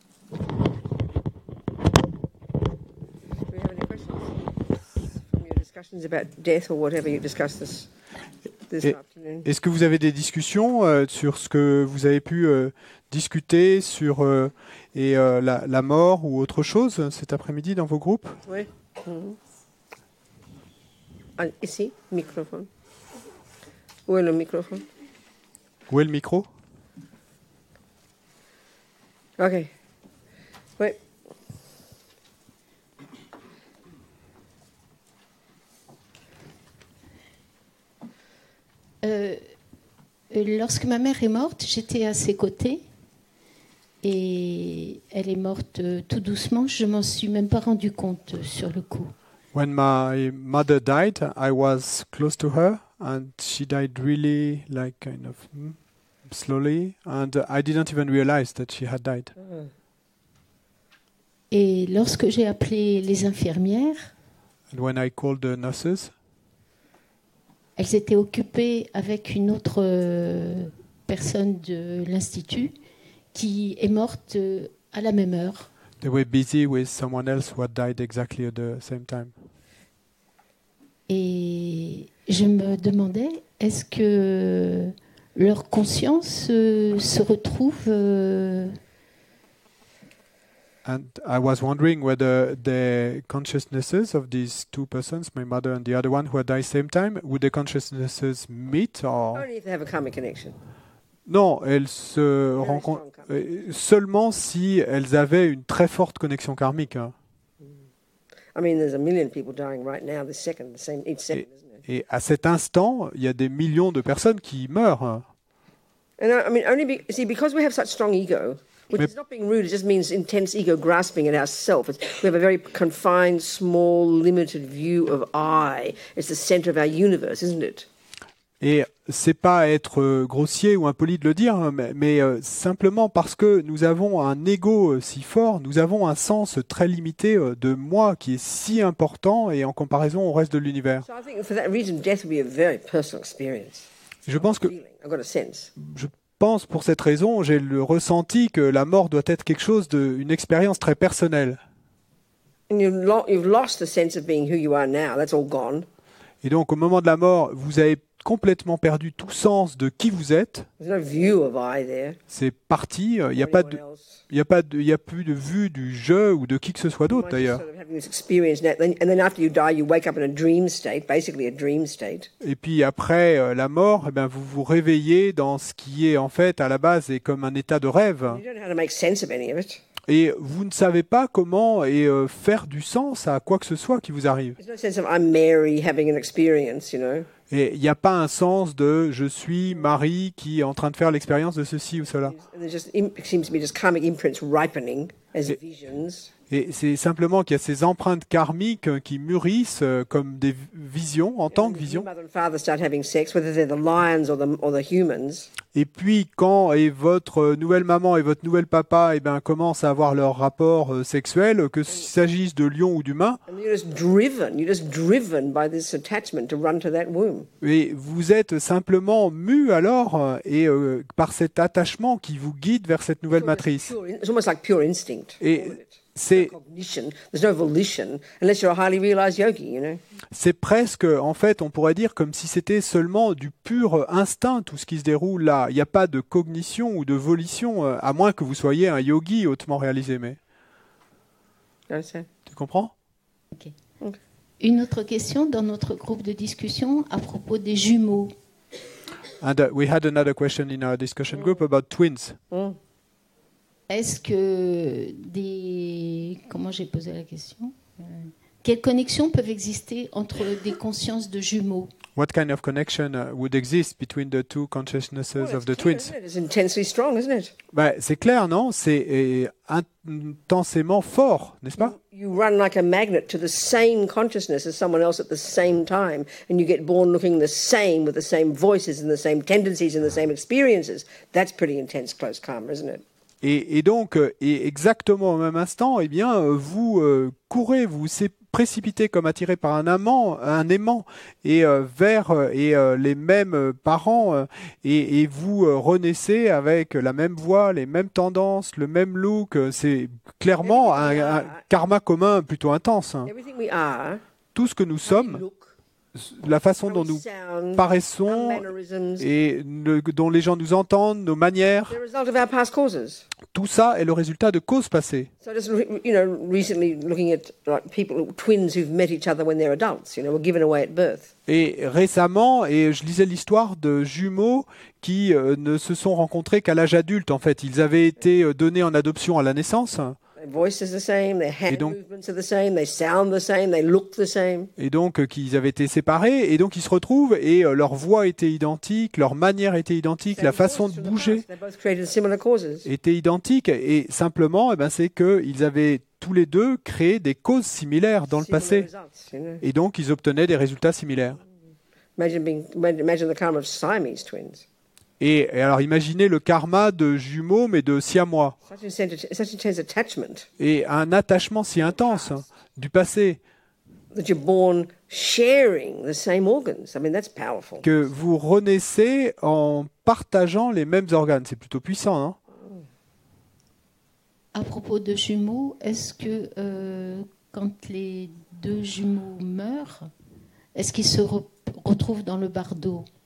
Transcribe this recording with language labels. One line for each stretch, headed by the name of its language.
English: Do we have any questions from your discussions about death or whatever you discussed this afternoon?
French: Est-ce que vous avez des discussions sur ce que vous avez pu discuter sur la mort ou autre chose cet après-midi dans vos groupes? Oui. Ici, microphone. Où est le microphone? Où est le micro? OK. Oui. Lorsque ma mère est morte, j'étais à ses côtés et elle est morte tout doucement. Je m'en suis même pas rendu compte sur le coup.
English: When my mother died, I was close to her, and she died really like kind of slowly, and I didn't even realize that she had died.
French: Et lorsque j'ai appelé les infirmières,
English: And when I called the nurses,
French: elles étaient occupées avec une autre personne de l'Institut qui est morte à la même heure.
English: they were busy with someone else who had died exactly at the same time.
French: Et je me demandais, est-ce que leur conscience se retrouve
English: And I was wondering whether the consciousnesses of these two persons, my mother and the other one who had died same time, would the consciousnesses meet or... Only if they have a karmic connection.
French: Non, elles se rencontrent seulement si elles avaient une très forte connexion karmique. Hein.
English: I mean, there's a million people dying right now, each second, isn't it?
French: Et à cet instant, il y a des millions de personnes qui meurent. Hein.
English: And I mean, because we have such strong ego, which is not being rude, it just means intense ego grasping at ourself. We have a very confined, small, limited view of I. It's the center of our universe, isn't it?
French: Et c'est pas être grossier ou impoli de le dire, mais simplement parce que nous avons un ego si fort, nous avons un sens très limité de moi qui est si important et en comparaison au reste de l'univers.
English: So I think for that reason, death would be a very personal experience.
French: Je pense que
English: I've got a sense.
French: je pense pour cette raison, j'ai le ressenti que la mort doit être quelque chose une expérience très personnelle.
English: And you've lost the sense of being who you are now. That's all gone.
French: Et donc au moment de la mort, vous avez complètement perdu tout sens de qui vous êtes.
English: There's no view of I there.
French: C'est parti. Il n'y a plus de vue du je ou de qui que ce soit d'autre d'ailleurs.
English: Sort of having this experience now, and then after you die, you wake up in a dream state, basically a dream state.
French: Et puis après la mort, eh bien, vous vous réveillez dans ce qui est en fait à la base est comme un état de rêve.
English: You don't know how to make sense of any of it.
French: Et vous ne savez pas comment faire du sens à quoi que ce soit qui vous arrive.
English: There's no sense of I'm Mary having an experience, you know.
French: Et il n'y a pas un sens de je suis Marie qui est en train de faire l'expérience de ceci ou cela.
English: And there's just it seems to be just karmic imprints ripening as visions.
French: Et c'est simplement qu'il y a ces empreintes karmiques qui mûrissent comme des visions, en tant que visions.
English: Mother and father start having sex, whether they're the lions or the humans.
French: Et puis quand votre nouvelle maman et votre nouvel papa commencent à avoir leur rapport sexuel, qu'il s'agisse de lion ou d'humain,
English: And you're just driven by this attachment to run to that womb.
French: et vous êtes simplement mu alors par cet attachement qui vous guide vers cette nouvelle matrice.
English: It's almost like pure instinct.
French: Et c'est
English: Cognition. There's no volition unless you're a highly realized yogi, you know.
French: C'est presque, en fait, on pourrait dire comme si c'était seulement du pur instinct, tout ce qui se déroule là. Il n'y a pas de cognition ou de volition, à moins que vous soyez un yogi hautement réalisé. Mais tu comprends?
English: Okay.
French: Une autre question dans notre groupe de discussion à propos des jumeaux.
English: And we had another question in our discussion group about twins.
French: Est-ce que comment j'ai posé la question? Quelles connexions peuvent exister entre des consciences de jumeaux?
English: What kind of connection would exist between the two consciousnesses of the twins? It's intensely strong, isn't it?
French: C'est clair, non? C'est intensément fort, n'est-ce pas?
English: You run like a magnet to the same consciousness as someone else at the same time, and you get born looking the same, with the same voices and the same tendencies and the same experiences. That's pretty intense close karma, isn't it?
French: Et donc, exactement au même instant, vous courez, vous précipitez comme attirés par un aimant et vers les mêmes parents et vous renaissez avec la même voix, les mêmes tendances, le même look. C'est clairement un karma commun plutôt intense.
English: Everything we are,
French: Tout ce que nous
English: how we
French: sommes,
English: look,
French: la façon
English: how
French: dont
English: we
French: nous
English: sound, our
French: paraissons
English: mannerisms,
French: et dont les gens nous entendent, nos manières,
English: they're a result of our past causes.
French: tout ça est le résultat de causes passées.
English: So just recently looking at twins who've met each other when they're adults, were given away at birth.
French: Et récemment, je lisais l'histoire de jumeaux qui ne se sont rencontrés qu'à l'âge adulte. En fait, ils avaient été donnés en adoption à la naissance.
English: Their voice is the same, their hand
French: donc-
English: movements are the same, they sound the same, they look the same.
French: Et donc, qu'ils avaient été séparés. Et donc, ils se retrouvent et leur voix était identique, leur manière était identique, la façon de bouger
English: They both created similar causes.
French: était identique. Et simplement, c'est qu'ils avaient tous les deux créé des causes similaires dans le
English: Similar
French: passé.
English: results,
French: Et donc, ils obtenaient des résultats similaires.
English: Imagine the karma of Siamese twins.
French: Et alors, imaginez le karma de jumeaux, mais de siamois.
English: Such intense attachment
French: Et un attachement si intense du passé
English: that you're born sharing the same organs. I mean, that's powerful.
French: que vous renaissez en partageant les mêmes organes. C'est plutôt puissant, hein? À propos de jumeaux, est-ce que quand les deux jumeaux meurent, est-ce qu'ils se retrouvent dans le bardo?